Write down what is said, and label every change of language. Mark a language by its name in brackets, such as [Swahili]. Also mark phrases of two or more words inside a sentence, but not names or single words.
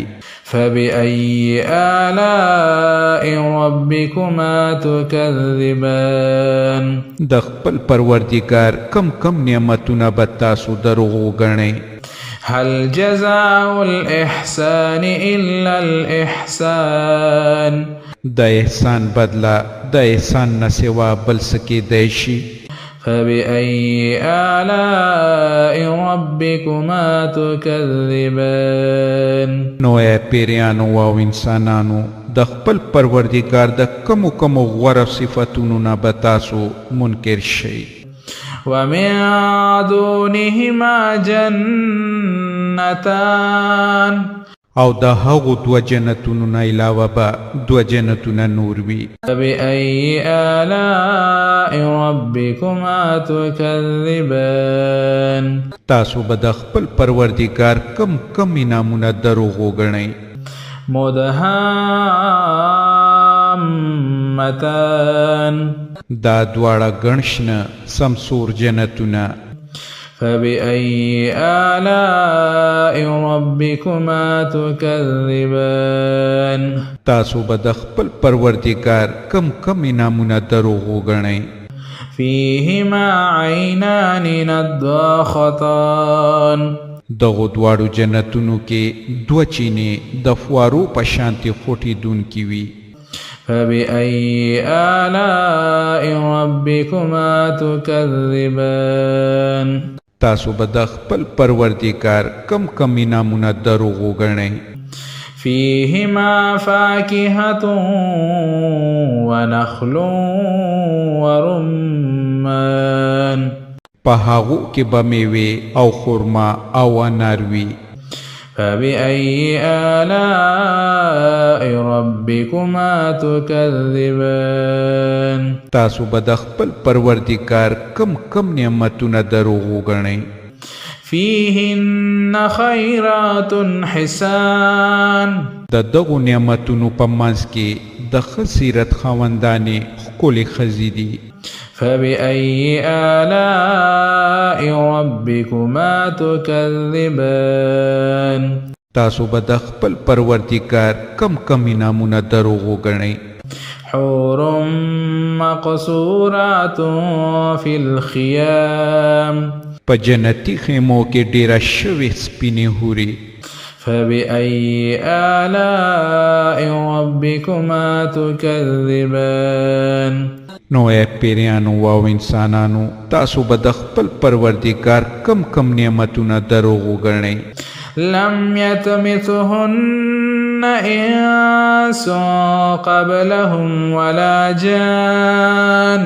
[Arabic] فبأي آلاء ربكما تكذبان. [Pashto] د خپل پروردګار کم کم نعمتونه به تاسو دروغ وګڼئ. [Arabic] هل جزاء الإحسان إلا الإحسان. [Pashto] د احسان بدله د احسان نه سوا بل څه کیدی شي. [Arabic] فبأي آلاء ربكما تكذبان. [Pashto] نو اے پیریانو او انسانانو د خپل پروردګار د کمو کمو غوره صفتونو نه به تاسو منکر شئ. [Arabic] ومن دونهما جنتان. [Pashto] او د هغو 2 جنتونو نه علاوه به 2 جنتونه نور وي. [Arabic] فبأي آلاء ربكما تكذبان. [Pashto] تاسو به د خپل پروردګار کم کم انعامونه دروغ وګڼئ. [Arabic] مدهامتان. [Pashto] دا دواړه ګڼشنه سمسور جنتونه. [Arabic] فبأي آلاء ربكما تكذبان [Pashto] تاسو به د خپل پروردګار کم کم انعامونه دروغ وګڼئ. [Arabic] فيهما عينان نضاختان [Pashto] دغو دواړو جنتونو کې دوه چینې د فوارو په شانتې خوټېدونکې وي. [Arabic] فبأي آلاء ربكما تكذبان [Pashto] تاسو به د خپل پروردګار کم کم انعامونه دروغ وګڼئ. [Arabic] فيهما فاكهة ونخل ورمان [Pashto] په هغو کې به میوې او خرما او انار وي. [Arabic] فبأي آلاء ربكما تكذبان [Pashto] تاسو به د خپل پروردګار کم کم نعمتونه دروغ وګڼئ. [Arabic] فيهن خيرات حسان [Pashto] د دغو نعمتونو په منځ کې د ښه سیرت خاوندانې ښکلې ښځې دي. [Arabic] فبأي آلاء ربكما تكذبان [Pashto] تاسو به د خپل پروردګار کم کم انعامونه دروغ وګڼئ. [Arabic] حور مقصورات في الخيام [Pashto] په جنتي خیمو کې ډېره شوې سپینې حورې. [Arabic] فبأي آلاء ربكما تكذبان [Pashto] نو اے پیریانو او انسانانو تاسو به د خپل پروردګار کم کم نعمتونه دروغ وګڼئ. [Arabic] لم يطمثهن إنس قبلهم ولا جان